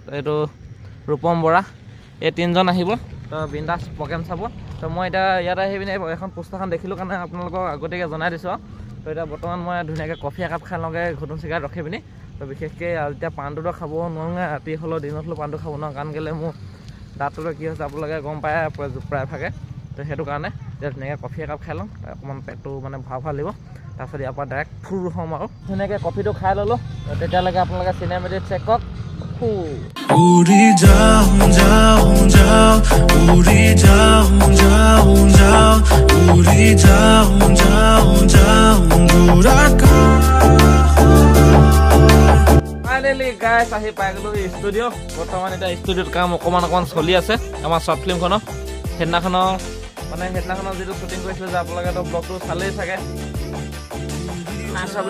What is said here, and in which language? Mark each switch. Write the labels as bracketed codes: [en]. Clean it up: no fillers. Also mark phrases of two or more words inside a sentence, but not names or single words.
[as] এইটো ৰূপম বৰা এই 3জন আহিব তো বিন্দাছ প্ৰগ্ৰেম চাব তো মই এতিয়া ইয়াত আহি পিনে এখন পোষ্টাৰখন দেখিলোঁ কাৰণে আপোনালোকক আগতীয়াকৈ জনাই দিছোঁ তো এতিয়া বৰ্তমান মই ধুনীয়াকৈ কফি একাপ খাই লওঁগৈ ঘুটুচিকাত ৰখি পিনি তো বিশেষকৈ এতিয়া পাণটোতো খাব নোৱাৰোঁ ৰাতি হ'লেও দিনত হ'লেও পাণটো খাব নোৱাৰোঁ কাৰণ কেলৈ মোৰ দাঁতটোতো কি হৈছে আপোনালোকে গম পায় প্ৰায়ভাগে তো সেইটো কাৰণে এতিয়া ধুনীয়াকৈ কফি একাপ খাই লওঁ অকণমান পেটটো মানে ভাল লাগিব তাৰপিছত ইয়াৰ পৰা ডাইৰেক্ট ফুল হ'ম আৰু ধুনীয়াকৈ কফিটো খাই ল'লোঁ তেতিয়ালৈকে আপোনালোকে চিনেমেটিক চেক কৰক [hi] उड़ी जाऊं जाऊं जाऊं उड़ी जाऊं जाऊं जाऊं उड़ी जाऊं जाऊं जाऊं दूरा [en] finally guys [as] আহি পাই গ'লোঁ ষ্টুডিঅ' বৰ্তমান এতিয়া ষ্টুডিঅ'ত কাম অকণমান চলি আছে আমাৰ শ্বৰ্ট ফিল্মখনৰ সেইদিনাখনৰ যিটো শ্বুটিং কৰিছিলোঁ যে আপোনালোকেতো ব্লগটো চালেই চাগে নাচা